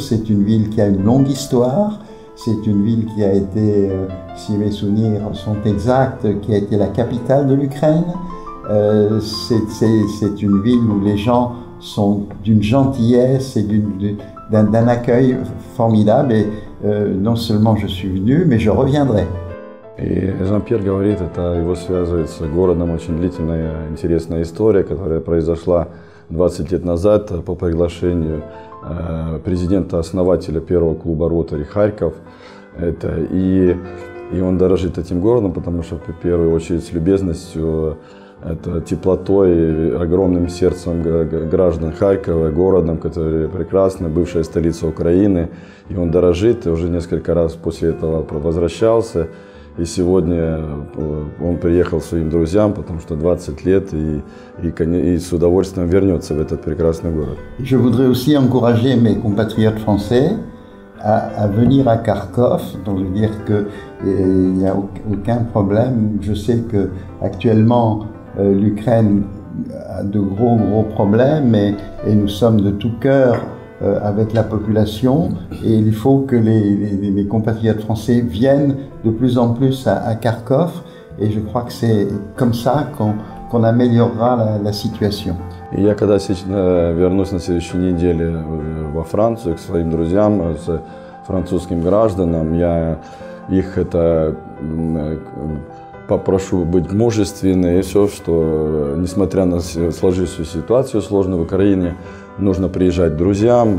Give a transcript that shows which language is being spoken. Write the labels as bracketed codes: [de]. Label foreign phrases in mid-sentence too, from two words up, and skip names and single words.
[fr] C'est une ville qui a une longue histoire. C'est une ville qui a été, si mes souvenirs sont exacts, qui a été la capitale de l'Ukraine. C'est une ville où les gens sont d'une gentillesse et d'un accueil formidable. Et non seulement je suis venu, mais je reviendrai. [ru] И Жан-Пьер говорит, это его связывает с городом очень длительная, интересная история, которая произошла 20 лет назад по приглашению президента-основателя первого клуба Rotary Харьков. И он дорожит этим городом, потому что в первую очередь с любезностью, это теплотой, огромным сердцем граждан Харькова, городом, который прекрасный, бывшая столица Украины. И он дорожит, и уже несколько раз после этого возвращался. И сегодня он приехал своим друзьям, потому что 20 лет, и с удовольствием вернется в этот прекрасный город. [fr] Je voudrais aussi encourager mes compatriotes français à venir à Kharkov. Donc je veux dire qu'il n'y a aucun problème. Je sais que actuellement l'Ukraine a de gros problèmes et nous sommes de tout cœur avec la population, et il faut que mes compatriotes français viennent de plus en plus à Kharkov, et je crois que c'est comme ça qu'on améliorera la situation. [ru] И я когда вернусь на следующей неделе во Францию к своим друзьям, с французским гражданам, я их попрошу быть мужественными, и все, что несмотря на сложившуюся ситуацию сложную в Украине, нужно приезжать к друзьям.